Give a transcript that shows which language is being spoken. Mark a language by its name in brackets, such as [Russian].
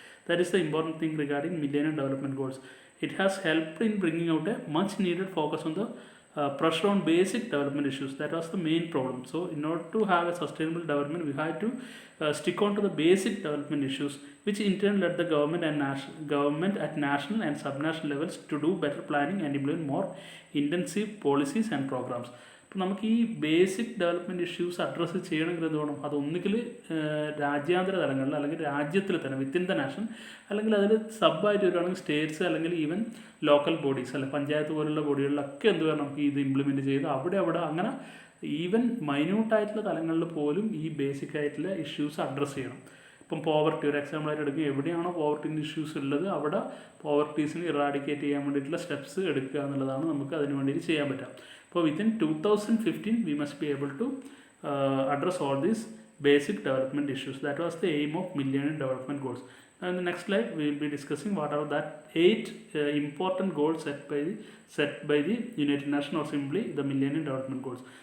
[English] That is the important thing regarding Millennium Development Goals. It has helped in bringing out a much needed focus on the pressure on basic development issues. That was the main problem. So in order to have a sustainable development, we had to stick on to the basic development issues, which in turn led the government at national and subnational levels to do better planning and implement more intensive policies and programs. [Malayalam] അപ്പോൾ നമുക്ക് ഈ basic development issues address ചെയ്യണമെങ്കിൽ എന്ത് വേണം, അതൊന്നുകിൽ രാജ്യാന്തര തലങ്ങളിൽ അല്ലെങ്കിൽ രാജ്യത്തിൽ തന്നെ [English] within the nation, [Malayalam] അല്ലെങ്കിൽ അതിൽ സബായിട്ട് വരുവാണെങ്കിൽ സ്റ്റേറ്റ്സ് അല്ലെങ്കിൽ ഈവൻ ലോക്കൽ ബോഡീസ് അല്ലെ പഞ്ചായത്ത് പോലുള്ള ബോഡികളിലൊക്കെ എന്ത് വേണം ഇത് ഇംപ്ലിമെൻറ്റ് ചെയ്ത് അവിടെ അങ്ങനെ ഈവൻ മൈന്യൂട്ടായിട്ടുള്ള തലങ്ങളിൽ പോലും ഈ ബേസിക് ആയിട്ടുള്ള ഇഷ്യൂസ് അഡ്രസ്സ് ചെയ്യണം. ഇപ്പം പോവർട്ടി ഒരു എക്സാമ്പിളായിട്ട് എടുക്കുക, എവിടെയാണോ പോവർട്ടിൻ്റെ ഇഷ്യൂസ് ഉള്ളത് അവിടെ പോവർട്ടീസിന് ഇറാഡിക്കേറ്റ് ചെയ്യാൻ വേണ്ടിയിട്ടുള്ള സ്റ്റെപ്സ് എടുക്കുക എന്നുള്ളതാണ് നമുക്ക് അതിന് വേണ്ടിയിട്ട് ചെയ്യാൻ പറ്റുക. [English] അപ്പോൾ within 2015 we must be able to address all these basic development issues. That was the aim of Millennium Development Goals. Now in the next slide we will be discussing what are that 8 important goals set by the United Nations Assembly, the Millennium Development Goals.